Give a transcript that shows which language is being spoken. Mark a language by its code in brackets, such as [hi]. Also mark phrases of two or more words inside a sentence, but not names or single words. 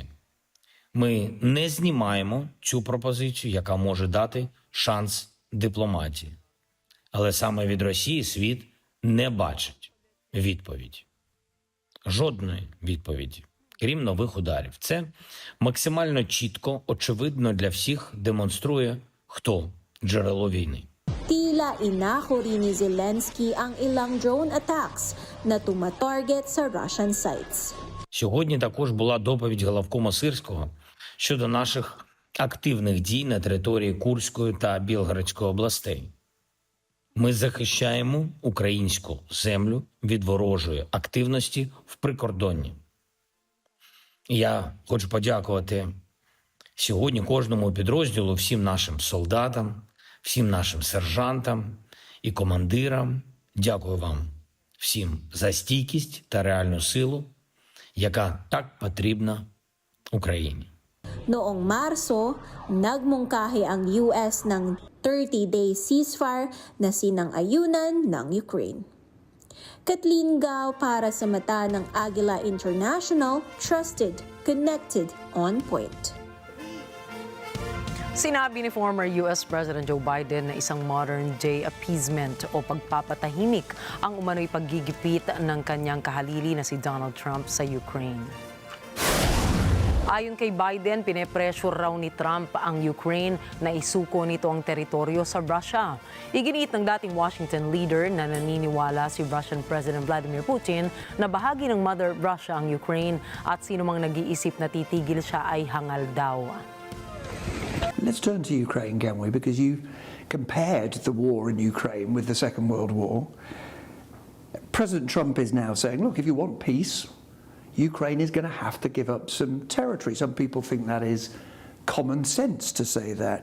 [uk] Ми не знімаємо цю пропозицію, яка може дати шанс дипломатії. Але саме від Росії світ не бачить відповідь. жодної відповіді, крім нових ударів. Це максимально чітко, очевидно для всіх демонструє, хто джерело війни. [tl] Tila inako rin ni Zelensky ang ilang [en] drone attacks [tl] na tumatarget sa Russian sites. [uk] Сьогодні також була доповідь головкома Сирського щодо наших активних дій на території Курської та Білгородської областей. Ми захищаємо українську землю від ворожої активності в прикордонні. Я хочу подякувати сьогодні кожному підрозділу, всім нашим солдатам, всім нашим сержантам і командирам. Дякую вам всім за стійкість та реальну силу, яка так потрібна Україні. [tl] Noong Marso, nagmungkahi ang US ng [en] 30-day ceasefire [tl] na sinang-ayunan ng Ukraine. Kathleen Gao para sa mata ng Agila International, [en] trusted, connected, on point. [tl] Sinabi ni former US President Joe Biden na isang [en] modern-day appeasement [tl] o pagpapatahimik ang umano'y paggigipit ng kanyang kahalili na si Donald Trump sa Ukraine. Ayon kay Biden, pinepressure raw ni Trump ang Ukraine na isuko nito ang teritoryo sa Russia. Iginiit ng dating Washington leader na naniniwala si Russian President Vladimir Putin na bahagi ng Mother Russia ang Ukraine at sino mang nag-iisip na titigil siya ay hangal daw. [en] Let's turn to Ukraine, can we? Because you compared the war in Ukraine with the Second World War. President Trump is now saying, look, if you want peace, Ukraine is going to have to give up some territory. Some people think that is common sense to say that.